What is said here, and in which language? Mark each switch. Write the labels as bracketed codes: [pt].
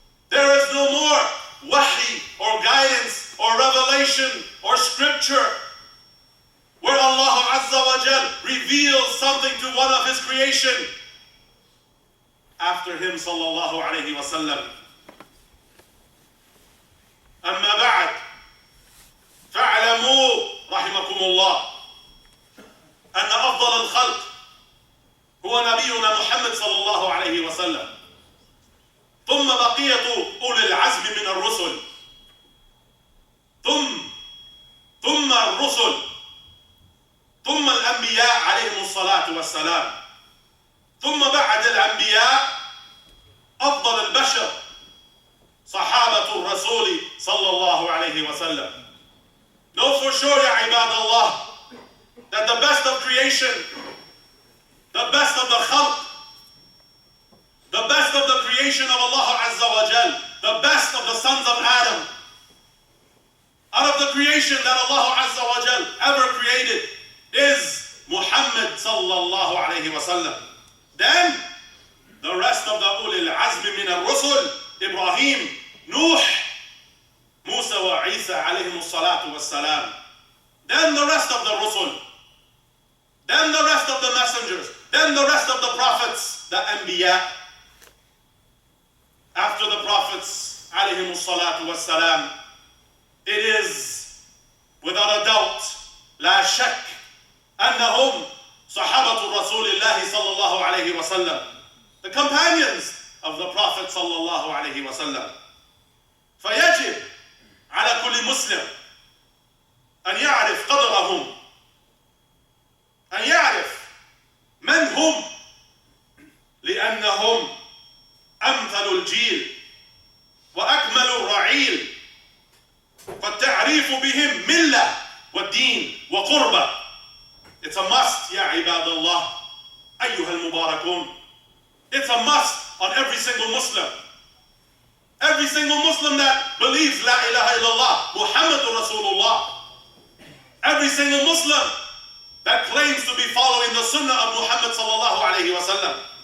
[en] There is no more wahi or guidance or revelation or scripture where Allah Azza wa Jal reveals something to one of His creation after Him sallallahu alayhi wa sallam. [ar] أما بعد فاعلموا رحمكم الله أن أفضل الخلق هو نبينا محمد صلى الله عليه وسلم، ثم بقية أولي العزم من الرسل، ثم الرسل، ثم الأنبياء عليهم الصلاة والسلام، ثم بعد الأنبياء أفضل البشر صحابة الرسول صلى الله عليه وسلم. [en] Know for sure, ya ibadallah, that the best of creation, the best of the khalq, the best of the creation of Allah Azza wa Jal, the best of the sons of Adam, out of the creation that Allah Azza wa Jal ever created, is Muhammad sallallahu alayhi wa sallam. Then the rest of the ulil azmi min al-rusul, Ibrahim, Nuh, Musa wa Isa alayhim salatu wa salam. Then the rest of the rusul. Then the rest of the messengers. Then the rest of the prophets, the anbiya. After the prophets alayhim salatu wa salam, it is without a doubt, la shak, [ar] أنهم صحابة رسول الله صلى الله عليه وسلم, [en] the companions of the Prophet [ar] صلى الله عليه وسلم. فيجب على كل مسلم أن يعرف قدرهم، أن يعرف من هم، لأنهم أمثل الجيل وأكمل الرعيل، فالتعريف بهم ملة والدين وقربة. [en] It's a must, ya ibadallah, ayyuha al-mubarakun. It's a must on every single Muslim. Every single Muslim that believes La ilaha illallah, Muhammadur Rasulullah. Every single Muslim that claims to be following the sunnah of Muhammad sallallahu alayhi wa sallam.